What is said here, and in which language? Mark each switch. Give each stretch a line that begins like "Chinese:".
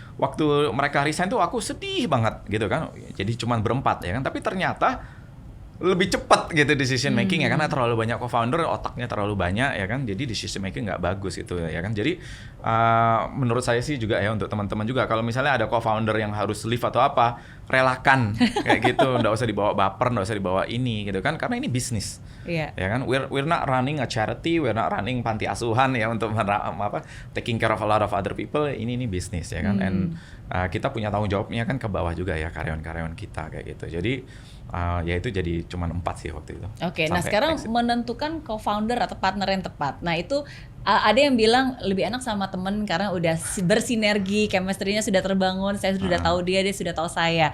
Indonesian: Waktu mereka resign tuh aku sedih banget gitu kan. Jadi cuma berempat ya kan. Tapi ternyata lebih cepat gitu decision making ya, karena terlalu banyak co-founder, otaknya terlalu banyak ya kan, jadi decision making nggak bagus gitu ya kan. Jadi menurut saya sih juga ya, untuk teman-teman juga, kalau misalnya ada co-founder yang harus leave atau apa, relakan kayak gitu, nggak usah dibawa baper, nggak usah dibawa ini gitu kan, karena ini bisnis ya kan.
English: We're not running a charity, we're not running
Indonesian: panti asuhan ya untuk
English: taking care of a lot of other people.
Indonesian: Ini bisnis ya kan, and kita punya tanggung jawabnya kan ke bawah juga ya, karyawan-karyawan kita kayak gitu. Jadi ya itu jadi cuma 4 sih waktu itu. Oke, nah sekarang menentukan co-founder atau partner yang tepat. Nah itu ada yang bilang lebih enak sama temen karena udah bersinergi, chemistry-nya sudah terbangun, saya sudah tahu dia sudah tahu saya.